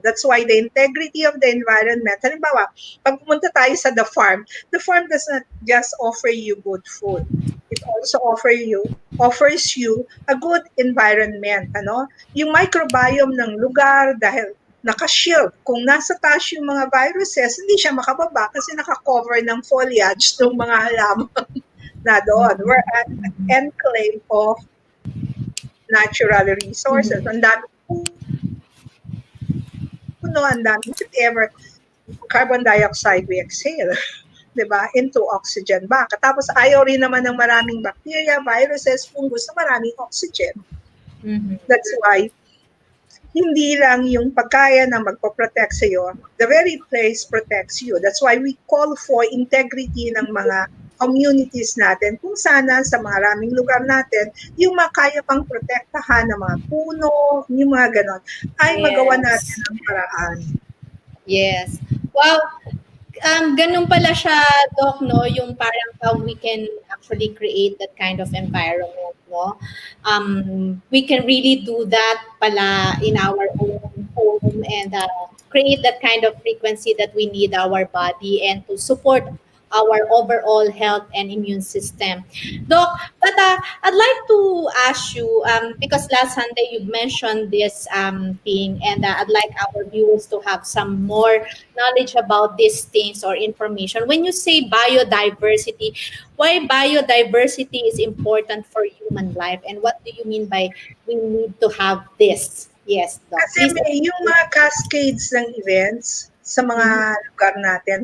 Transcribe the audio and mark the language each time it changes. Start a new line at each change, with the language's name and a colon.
English: That's why the integrity of the environment,
Filipino: halimbawa, pag pumunta tayo sa
English: the farm does not just offer you good food. It also offers you a good environment.
Filipino: Ano? Yung microbiome ng lugar, dahil naka-shield. Kung nasa taas yung mga viruses, hindi siya makababa kasi naka-cover ng foliage ng mga halaman na doon.
English: We're an enclave of natural resources.
Filipino: Ang dami puno, ang dami
English: whatever carbon dioxide we exhale, diba, into oxygen back.
Filipino: Tapos ayaw rin naman ng maraming bacteria, viruses, fungus na maraming oxygen. That's why hindi lang yung pagkain ang magpo-protect sa iyo,
English: the very place protects you. That's why we call for integrity
Filipino: ng mga communities natin, kung sana sa maraming lugar natin, yung makaya pang protektahan ng mga puno, yung mga ganon, ay magawa natin ang paraan. Yes. Wow. Ganun pala siya, Doc, no?
English: Yung parang how we can actually create that kind of environment, no? We can really do that pala in our own home and create that kind of frequency that we need our body and to support our overall health and immune system. Doc, but I'd like to ask you, because last Sunday you mentioned this thing, and I'd like our viewers to have some more knowledge about these things or information. When you say biodiversity, why biodiversity is important for human life, and what do you mean by we need to have this? Yes, Doc.
Filipino: Kasi may yung mga cascades ng events sa mga lugar natin.